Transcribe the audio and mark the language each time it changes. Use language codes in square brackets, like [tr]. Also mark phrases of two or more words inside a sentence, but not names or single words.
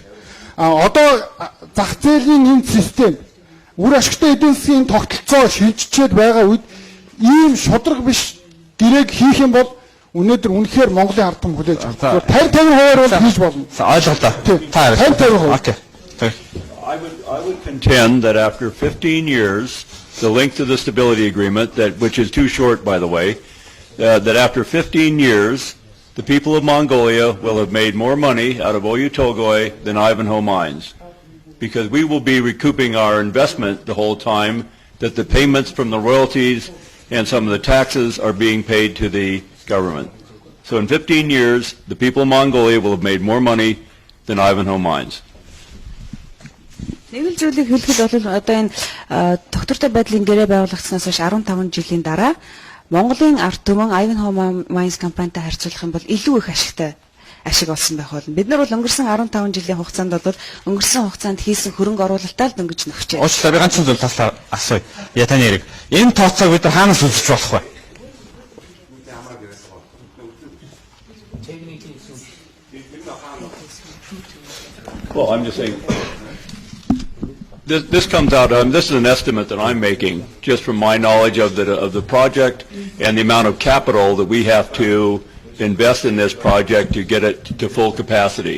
[mn] Одоо зах зээлийн энэ систем үр ашигтай эдийн засгийн тогтолцоо шилжчихэд байгаа үед ийм шудраг биш гэрээг хийх юм бол өнөөдөр үнэхээр Монголын ард түмэн хүлээж авах. 50% бол хийж болно. Ойлголоо. 50%. Окей. [en] I would contend that after 15 years, the length of the stability agreement, which is too short, by the way, that after 15 years, the people of Mongolia will have made more money out of Oyu Tolgoi than Ivanhoe Mines, because we will be recouping our investment the whole time that the payments from the royalties and some of the taxes are being paid to the government. So in 15 years, the people of Mongolia will have made more money than Ivanhoe Mines. [mn] Нэг л зүйлийг хэлэхэд бол одоо энэ доктортой байдлын гэрээ байгуулагдсанаас хойш 15 жилийн дараа Монголын ард түмэн Ivanhoe Mines компанитай харьцуулах юм бол илүү их ашиг олсон байх болно. Бид нар бол өнгөрсөн 15 жилийн хугацаанд бол өнгөрсөн хугацаанд хийсэн хөрөнгө оруулалтаа л дөнгөж нөхчээ. Уучлаарай, би ганцхан зүйл таслаа асууя. Я таны яриг. Энэ тооцоог бид нар хаанаас үзэж болох вэ? [en] Well, I'm just saying, this comes out, this is an estimate that I'm making just from my knowledge of the project and the amount of capital that we have to invest in this project to get it to full capacity.